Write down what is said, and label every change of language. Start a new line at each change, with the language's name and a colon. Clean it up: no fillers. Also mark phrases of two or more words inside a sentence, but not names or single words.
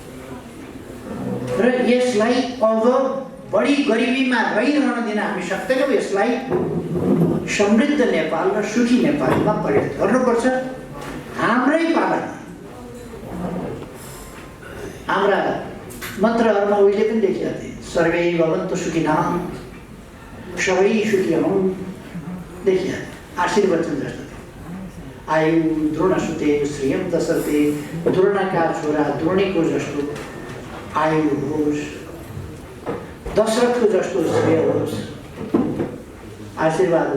Nepali: र यसलाई अब बढी गरिबीमा रहिरहन दिन हामी सक्दैनौँ। यसलाई समृद्ध नेपाल र सुखी नेपालमा परिणत गर्नुपर्छ। हाम्रै पालामा हाम्रा मन्त्रहरूमा उहिले पनि लेखिएको थिए,
Sanskrit: सर्वे भवन्तु सुखिनः,
Nepali: सबै सुखी हौँ देखिया आशीर्वचन जस्तो थियो।
Sanskrit: आयु द्रोण सुते श्रियम दशरथे,
Nepali: द्रोणका छोरा द्रोणीको जस्तो आयु होस्, दशरथको जस्तो श्रेय होस्, आशीर्वाद हो।